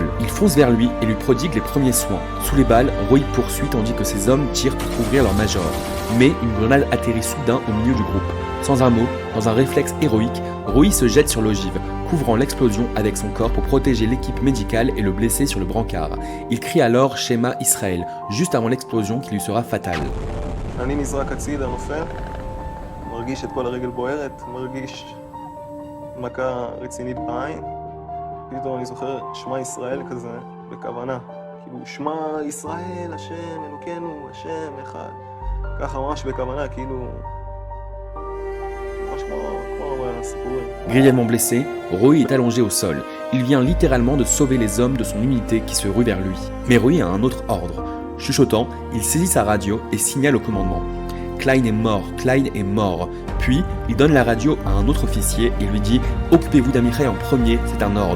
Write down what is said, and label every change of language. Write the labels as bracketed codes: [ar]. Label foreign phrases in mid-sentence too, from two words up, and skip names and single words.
[fr] Il fonce vers lui et lui prodigue les premiers soins. Sous les balles, Roy poursuit tandis que ses hommes tirent pour couvrir leur major. Mais une grenade atterrit soudain au milieu du groupe. Sans un mot, dans un réflexe héroïque, Roy se jette sur l'ogive, couvrant l'explosion avec son corps pour protéger l'équipe médicale et le blessé sur le brancard. Il crie alors [he] שמע ישראל, [fr] juste avant l'explosion qui lui sera fatale. [he] אני נזרק הצידה, נופל, מרגיש את כל הרגל בוערת, מרגיש מכה רצינית בעין. פתאום אני זוכר שמע ישראל כזה, בכוונה. כאילו, שמע ישראל, השם, אלוקינו, השם, אחד. ככה ממש בכוונה, כאילו... ממש כמו הסיפורים. [fr] Grièvement blessé, Roy est allongé au sol. Il vient littéralement de sauver les hommes de son unité qui se ruent vers lui. Mais Roy a un autre ordre. Chuchotant, il saisit sa radio et signale au commandement. Klein est mort, Klein est mort. Puis, il donne la radio à un autre officier et lui dit « Occupez-vous d'Amichai en premier, c'est un ordre ».